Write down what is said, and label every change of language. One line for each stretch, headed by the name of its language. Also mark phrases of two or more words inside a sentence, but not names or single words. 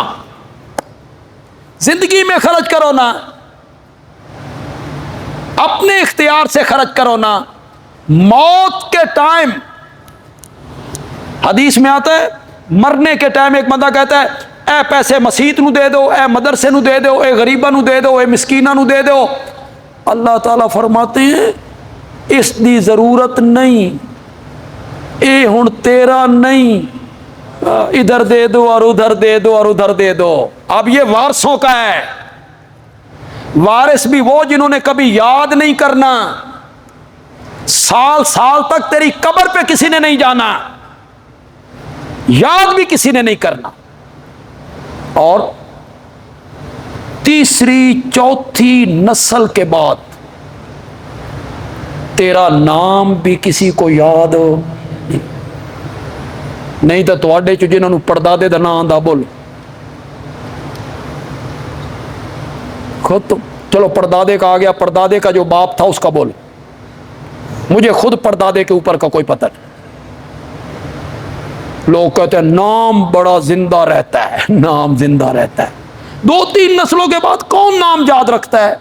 Urdu: زندگی میں خرچ کرو نا, اپنے اختیار سے خرچ کرو نا. موت کے ٹائم حدیث میں آتا ہے, مرنے کے ٹائم ایک بندہ کہتا ہے
Punjabi: اے پیسے مسیت نو دے دو, اے مدرسے نو دے دو, اے غریبہ نو دے دو, اے مسکینہ نو دے دو.
Urdu: اللہ تعالیٰ فرماتے ہیں
Punjabi: اس دی ضرورت نہیں, اے ہن تیرا نہیں, ادھر دے دو اور ادھر دے دو اور ادھر دے دو.
Urdu: اب یہ وارثوں کا ہے. وارث بھی وہ جنہوں نے کبھی یاد نہیں کرنا, سال سال تک تیری قبر پہ کسی نے نہیں جانا, یاد بھی کسی نے نہیں کرنا. اور تیسری چوتھی نسل کے بعد تیرا نام بھی کسی کو یاد نہیں تو
Punjabi: تواڈے چ جنہاں نوں پردادے دا نام آندا
Urdu: بول خود چلو پردادے کا آ گیا، پردادے کا جو باپ تھا اس کا بول، مجھے خود پردادے کے اوپر کا کوئی پتہ نہیں۔ لوگ کہتے ہیں نام بڑا زندہ رہتا ہے، نام زندہ رہتا ہے، 2-3 نسلوں کے بعد کون نام یاد رکھتا ہے؟